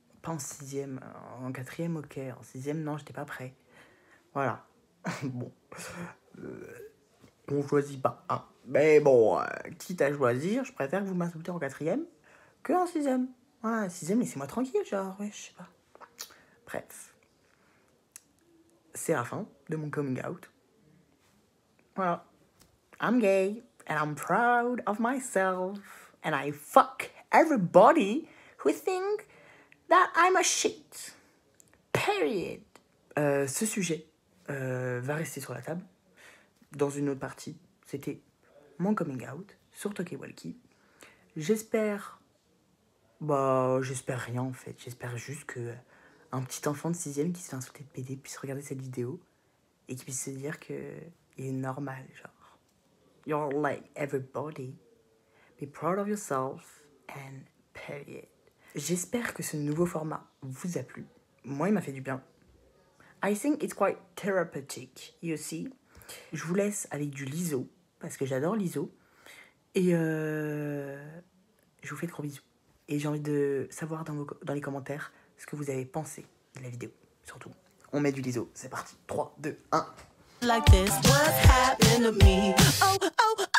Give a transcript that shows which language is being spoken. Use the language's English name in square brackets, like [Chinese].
[French] Pas en 6ème, en 4ème, ok. En 6ème, non, j'étais pas prêt. Voilà. Bon. On choisit pas, hein. Mais bon, quitte à choisir, je préfère que vous m'insultez en 4ème que en 6ème. Voilà, 6ème, laissez-moi tranquille, genre, ouais, je sais pas. Bref. C'est la fin de mon coming out. Voilà. [English] I'm gay, and I'm proud of myself, and I fuck everybody who think that I'm a shit. Period. [French] Ce sujet va rester sur la table. Dans une autre partie, c'était mon coming out sur Talkie-Walkie. J'espère rien en fait. J'espère juste que un petit enfant de 6ème qui se fait insulter de PD puisse regarder cette vidéo et qui puisse se dire que il est normal, genre. [English] You're like everybody. Be proud of yourself and period. [French] J'espère que ce nouveau format vous a plu. Moi, il m'a fait du bien. [English] I think it's quite therapeutic, you see. [French] Je vous laisse avec du Lizzo, parce que j'adore Lizzo. Et je vous fais de gros bisous. Et j'ai envie de savoir dans les commentaires ce que vous avez pensé de la vidéo, surtout. On met du Lizzo, c'est parti. 3, 2, 1. [English] Like this, what's happening to me? Oh, oh.